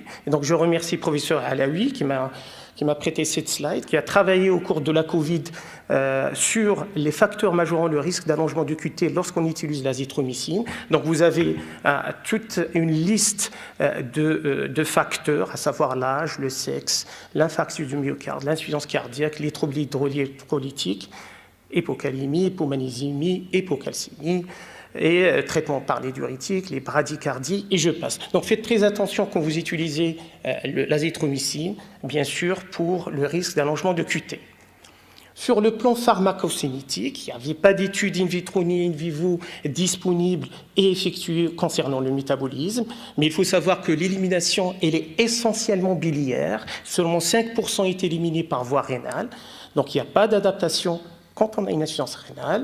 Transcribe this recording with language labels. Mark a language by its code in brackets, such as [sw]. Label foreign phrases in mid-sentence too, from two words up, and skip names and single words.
[fr] Et donc, je remercie le professeur Alaoui qui m'a prêté cette slide, qui a travaillé au cours de la Covid sur les facteurs majorant le risque d'allongement du QT lorsqu'on utilise l'azithromycine. Donc vous avez toute une liste de facteurs, à savoir l'âge, le sexe, l'infarctus du myocarde, l'insuffisance cardiaque, les troubles hydrolytiques, hypocalémie, hypomagnésémie, hypocalcémie, et traitement par les diurétiques, les bradycardies, et je passe. Donc faites très attention quand vous utilisez l'azithromycine, bien sûr, pour le risque d'allongement de QT. Sur le plan pharmacocinétique, il n'y avait pas d'études in vitro ni in vivo disponibles et effectuées concernant le métabolisme, mais il faut savoir que l'élimination, elle est essentiellement biliaire, seulement 5% est éliminé par voie rénale, donc il n'y a pas d'adaptation quand on a une insuffisance rénale.